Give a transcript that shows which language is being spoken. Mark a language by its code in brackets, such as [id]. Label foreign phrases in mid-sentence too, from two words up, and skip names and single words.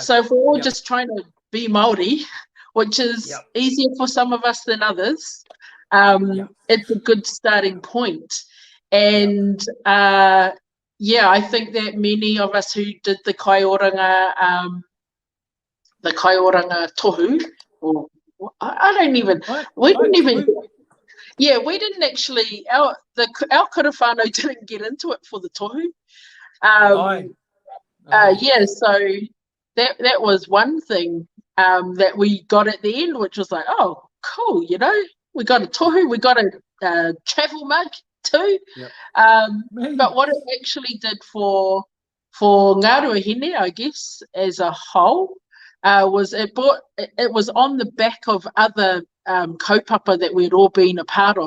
[en] So if we're all just trying to be Māori, which is easier for some of us than others, it's a good starting point. And I think that many of us who did the Kai Oranga tohu, or I don't even, we didn't actually, our [mi] kura whānau [en] didn't get into it for the tohu. So that was one thing that we got at the end, which was like, oh, cool, you know, we got a tohu, we got a travel mug too. But what it actually did for Ngā Ruahine, I guess, as a whole, was it was on the back of other kaupapa that we'd all been a part of.